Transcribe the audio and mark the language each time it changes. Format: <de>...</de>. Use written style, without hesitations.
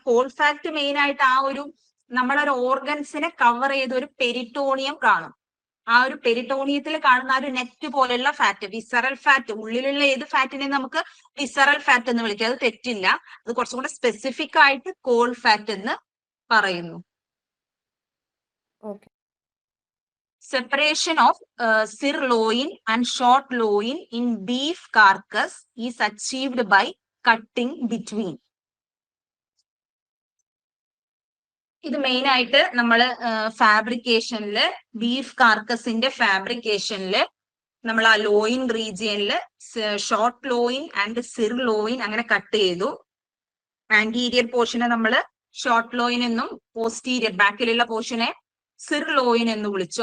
<ml>Call fat main ആയിട്ട് ആ ഒരു നമ്മളൊരു ഓർഗൻസിനെ കവർ ചെയ്ത ഒരു പെരിറ്റോണിയം കാണും. ആ ഒരു പെരിറ്റോണിയത്തിൽ കാണുന്ന ആ ഒരു നെറ്റ് പോലെയുള്ള ഫാറ്റ് വിസറൽ ഫാറ്റ്. ഉള്ളിലുള്ള ഏത് ഫാറ്റിനെ നമുക്ക് വിസറൽ ഫാറ്റ് എന്ന് വിളിക്കാം, അത് തെറ്റില്ല. അത് കുറച്ചും കൂടെ സ്പെസിഫിക് ആയിട്ട് കോൾ ഫാറ്റ് എന്ന് പറയുന്നു.</ml> <en>Separation of sirloin and short loin in beef carcass is achieved by cutting between.</en> <ml>ഇത് മെയിൻ ആയിട്ട് നമ്മൾ ഫാബ്രിക്കേഷനിൽ ബീഫ് കാർക്കസിന്റെ ഫാബ്രിക്കേഷനിൽ നമ്മൾ ആ ലോയിൻ റീജിയനിൽ ഷോർട്ട് ലോയിൻ ആൻഡ് സിർ ലോയിൻ അങ്ങനെ കട്ട് ചെയ്തു. ആന്റീരിയർ പോർഷനെ നമ്മൾ ഷോർട്ട് ലോയിൻ എന്നും പോസ്റ്റീരിയർ ബാക്കിലുള്ള പോർഷനെ സിർ ലോയിൻ എന്ന് വിളിച്ചു.</ml>